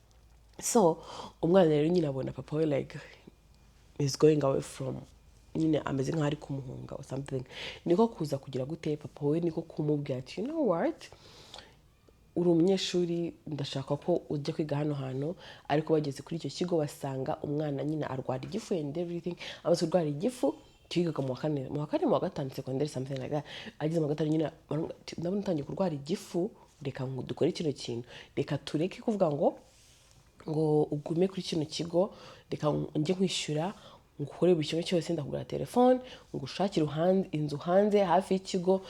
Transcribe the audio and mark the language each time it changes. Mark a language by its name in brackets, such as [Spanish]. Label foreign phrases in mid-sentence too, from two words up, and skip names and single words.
[Kinyarwanda] So umwana rero nyine abona papa we [English] like is going away from, [Kinyarwanda] nyine ameze nk'ari kumuhunga [English] or something. [Kinyarwanda] Niko kuza kugira gute papa we niko kumubwira ati [English] you know what, [Kinyarwanda] uri umunyeshuri, ndashaka ko ujya kwiga hano hantu. Ariko bageze kuri icyo kigo basanga umwana nyine arwara igifu [English] and everything. [Kinyarwanda] Amaze kurwara igifu, twigaga mu wa gatanu [English] secondary something like that. [Kinyarwanda] Ageze mu gatanu nyine ndabona utangiye kurwara igifu, reka dukore kino kintu, reka tureke kuvuga ngo ugume kuri kino kigo, reka njye kwishyura, ngukore buri kimwe cyose, ndakugura telefone, ngushakira inzu hanze hafi y'ikigo.